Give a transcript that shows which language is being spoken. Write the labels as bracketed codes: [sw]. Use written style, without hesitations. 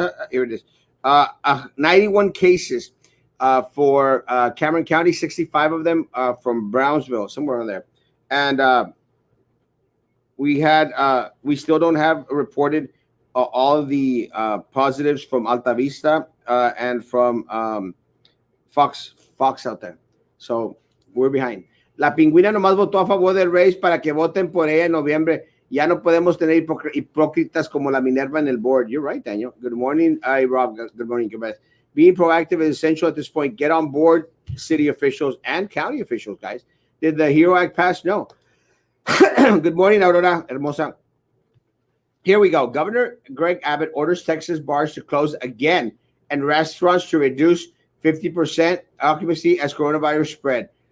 [en] Here it is. 91 cases for Cameron County, 65 of them from Brownsville, somewhere on there. And we still don't have reported all of the positives from Alta Vista and from Fox out there. So we're behind. [es] La Pingüina nomás votó a favor del race para que voten por ella en noviembre. Ya no podemos tener hipócritas como la Minerva en el board. [en] You're right, Daniel. Good morning, Rob. Good morning, Quebec. Being proactive is essential at this point. Get on board, city officials and county officials, guys. Did the HERO Act pass? No. Good morning, Aurora Hermosa. Here we go. Governor Greg Abbott orders Texas bars to close again and restaurants to reduce 50% occupancy as coronavirus spread.